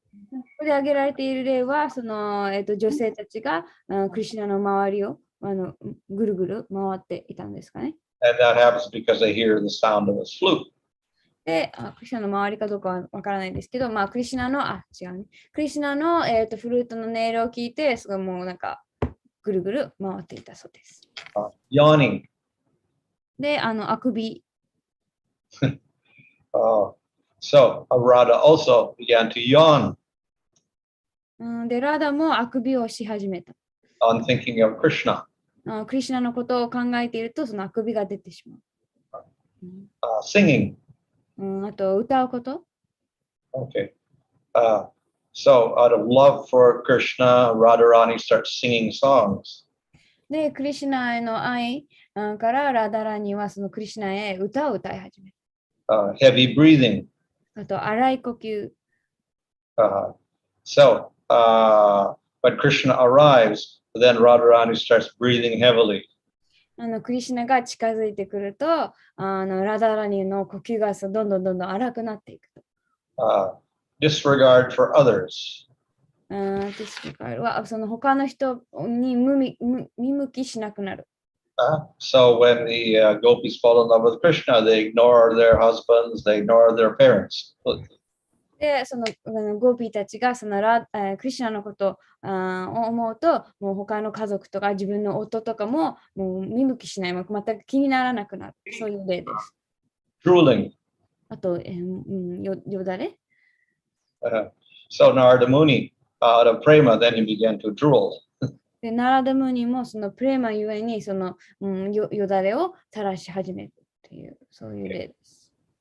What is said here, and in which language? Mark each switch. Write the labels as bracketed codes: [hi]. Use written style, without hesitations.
[ja] ここで挙げられている例は、その、女性たちがクリシュナの周りをぐるぐる回っていたんですかね。 [en] And that happens because they hear the sound of his flute. [ja] で、クリシュナの周りかどうかはわからないですけど、まあ、クリシュナの、違うね。クリシュナの、フルートの音色を聞いて、すごいもうなんか、ぐるぐる回っていたそうです。 [en] Yawning. [ja] で、あくび。 [en] So Radha also began to yawn [ja] で、ラダもあくびをし始めた。 [en] on thinking of Krishna. [ja] クリシュナのことを考えていると、そのあくびが出てしまう。 [en] Singing. [ja] あと、歌うこと。 [en] Okay. So out of love for Krishna, Radharani starts singing songs. [ja] で、クリシュナへの愛からラダラにはそのクリシュナへ歌を歌い始める。 [en] Heavy breathing. [ja] あと、荒い呼吸。 [en] So when Krishna arrives, then Radharani starts breathing heavily. [ja] クリシュナが近づいてくると、ラダラニの呼吸がどんどん荒くなっていくと。 [en] Disregard for others. [ja] はその他の人に見向きしなくなる。 [en] So when the gopis fall in love with Krishna, they ignore their husbands, they ignore their parents. [ja] で、そのゴーピーたちがそのクリシュナのことを思うと、もう他の家族とか自分の夫とかももう見向きしない、全く気にならなくなる。そういう例です。 [en] Drooling. [ja] あと、よだれ。 [en] So Narada Muni, out of prema, then he began to drool. [ja] で、ナラダムニもそのプレマゆえにその、よだれを垂らし始めるという、そういう例です。